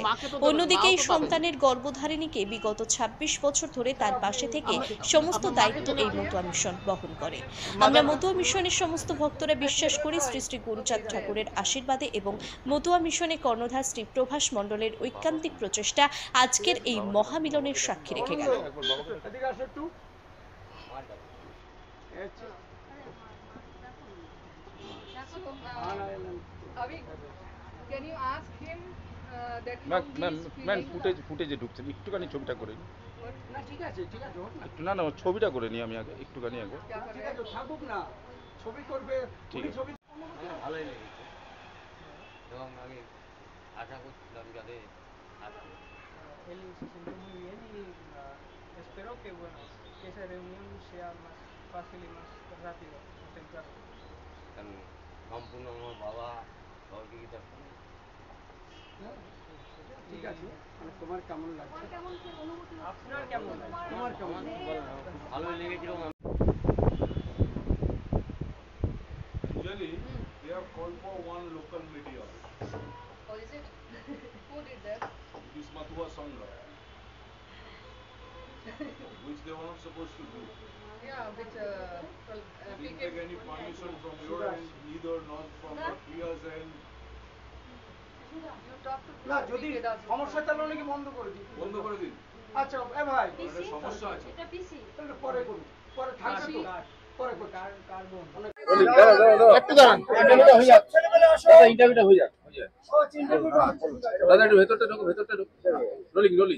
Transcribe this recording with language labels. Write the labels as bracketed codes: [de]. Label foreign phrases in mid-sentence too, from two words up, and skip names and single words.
[bn] অন্যদিকে এই সন্তানের গর্ভধারিণীকে বিগত ২৬ বছর ধরে তার পাশে থেকে সমস্ত দায়িত্ব এই মতুয়া মিশন বহন করে। আমরা মতুয়া মিশনের সমস্ত ভক্তরা বিশ্বাস করি শ্রী শ্রী গুরুচাঁদ ঠাকুরের আশীর্বাদে এবং মতুয়া মিশনের কর্ণধার শ্রী প্রভাস মণ্ডলের ঐকান্তিক প্রচেষ্টা আজকের এই মহামিলনের সাক্ষী রেখে গেল। [en] Can you ask him that [bn] ম্যাম ফুটেজে ঢুকছেন, একটুখানি ছবিটা করে নিন। না ঠিক আছে একটু না ছবিটা করে নিই আমি আগে, একটুখানি আগে। ঠিক আছে থাকুক না, ছবি করবে ঠিক আছে। ছবি ভালোই লেগেছে এবং আমি আশা করছিলাম যাতে আসবে। [es] Él se sintió muy bien y espero que esa reunión sea más fácil y más rápido, más temprano. [bn] কারণ সম্পূর্ণ আমার বাবা সহযোগিতা করে। ঠিক আছে, মানে তোমার কেমন লাগছে? আপনার কেমন লাগছে? তোমার কেমন? খুব ভালোই লেগেছিল। [en] Usually, they have called for one local media. Oh, is it? Who did that? It is Matua Sangha, which they were not supposed to do. Yeah, which They didn't take any permission from your end, neither not from the Priya's end. you talk to [bn] না যদি সমস্যা তাহলে নাকি বন্ধ করে দিই। বন্ধ করে দিন। আচ্ছা এ ভাই একটা সমস্যা আছে। তাহলে পরে করুন, পরে থাকবে তো পরে করুন। একটু দাঁড়ান, ইন্টারভিউটা হয়ে যাক। দাদা ইন্টারভিউটা হয়ে যাক। দাদা একটু ভেতরটা ঢোকো, রোলিং।